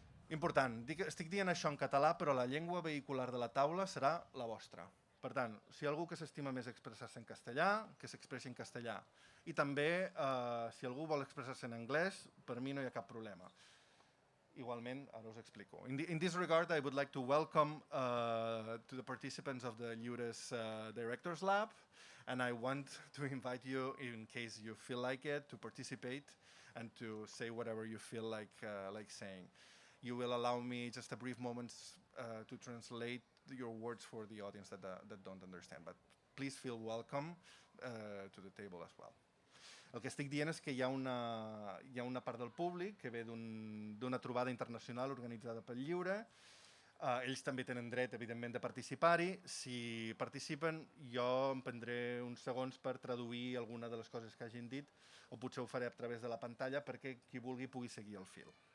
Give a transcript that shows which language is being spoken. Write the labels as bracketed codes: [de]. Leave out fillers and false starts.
[ca] Important, estic dient això en català, però la llengua vehicular de la taula serà la vostra. Per tant, si hi ha algú que s'estima més expressar-se en castellà, que s'expressi en castellà. I també, si algú vol expressar-se en anglès, per mi no hi ha cap problema. Igualment, ara us explico. [en] In this regard, I would like to welcome to the participants of the Lliures Directors Lab, and I want to invite you, in case you feel like it, to participate and to say whatever you feel like saying. You will allow me just a brief moment to translate your words for the audience that don't understand, but please feel welcome to the table as well. [ca] El que estic dient és que hi ha una part del públic que ve d'una trobada internacional organitzada pel Lliure. Ells també tenen dret, evidentment, de participar-hi. Si participen, jo em prendré uns segons per traduir alguna de les coses que hagin dit, o potser ho faré a través de la pantalla perquè qui vulgui pugui seguir el fil.